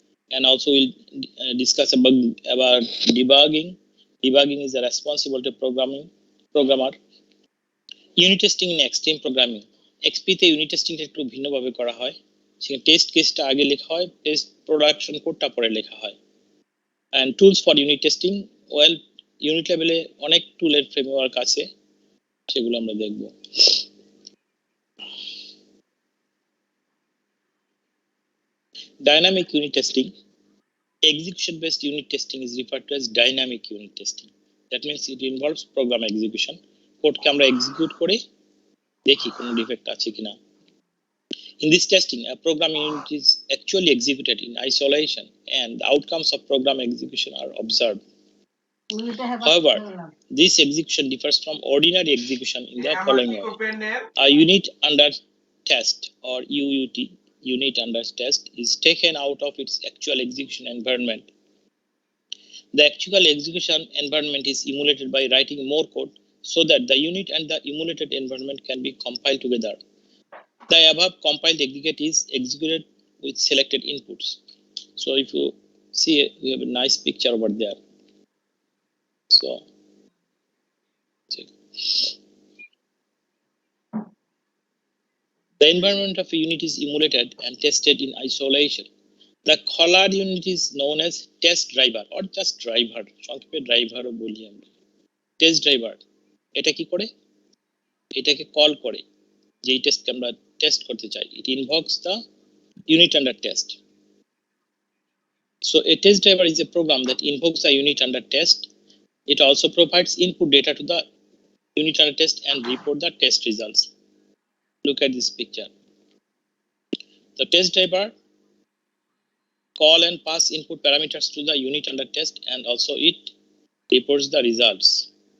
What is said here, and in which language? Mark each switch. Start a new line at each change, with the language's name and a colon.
English: And also we'll discuss about debugging. Debugging is the responsibility of programmer. Unit testing in extreme programming.
Bangla: XP তে unit testing একটু ভিন্নভাবে করা হয়। সেখানে test কেসটা আগে লেখা হয়, টেস্ট প্রোডাকশন কোডটা পরে লেখা হয়। And tools for unit testing, well, unit লেভেলে অনেক টুলের ফ্রেমওয়ার্ক আছে, সেগুলো আমরা দেখব।
English: Dynamic unit testing. Execution-based unit testing is referred to as dynamic unit testing. That means it involves program execution.
Bangla: কোডকে আমরা এক্সিকিউট করে দেখি কোনো ডিফেক্ট আছে কিনা।
English: In this testing, a program unit is actually executed in isolation and the outcomes of program execution are observed. However, this execution differs from ordinary execution in the following way. A unit under test, or UUT, unit under test, is taken out of its actual execution environment. The actual execution environment is emulated by writing more code so that the unit and the emulated environment can be compiled together. The above compiled aggregate is executed with selected inputs. So if you see, we have a nice picture over there. So check. The environment of a unit is emulated and tested in isolation. The colored unit is known as test driver or just driver.
Bangla: সংক্ষেপে driver ও বলি আমরা। Test driver এটা কি করে? এটাকে call করে যেই টেস্টকে আমরা টেস্ট করতে চাই।
English: It invokes the unit under test. So a test driver is a program that invokes a unit under test. It also provides input data to the unit under test and report the test results. Look at this picture. The test driver call and pass input parameters to the unit under test, and also it reports the results.